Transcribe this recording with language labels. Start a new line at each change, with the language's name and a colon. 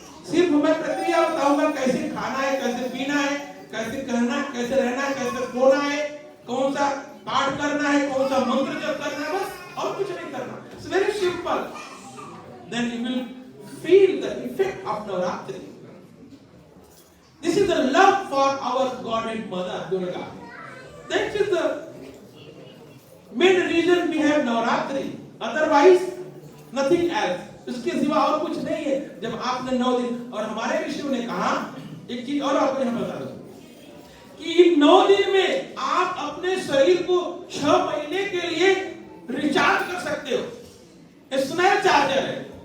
Hindi: सिर्फ मैं प्रक्रिया बताऊंगा, कैसे खाना है, कैसे पीना है, कैसे कहना, कैसे रहना है, कैसे सोना है, कौन सा पाठ करना है, कौन सा मंत्र जप करना है, बस, और कुछ नहीं करना।
English: It's very simple. Then you will feel the effect of Navratri. This is the love for our God and Mother Durga. That is the main reason we have Navratri. Otherwise, nothing else.
Hindi: इसके सिवा और कुछ नहीं है। जब आपने 9 दिन, और हमारे ऋषियों ने कहा एक चीज और आपको यहाँ बता दूं, कि इन 9 दिन में आप अपने शरीर को 6 महीने के लिए रिचार्ज कर सकते हो। स्नेह चार्जर है।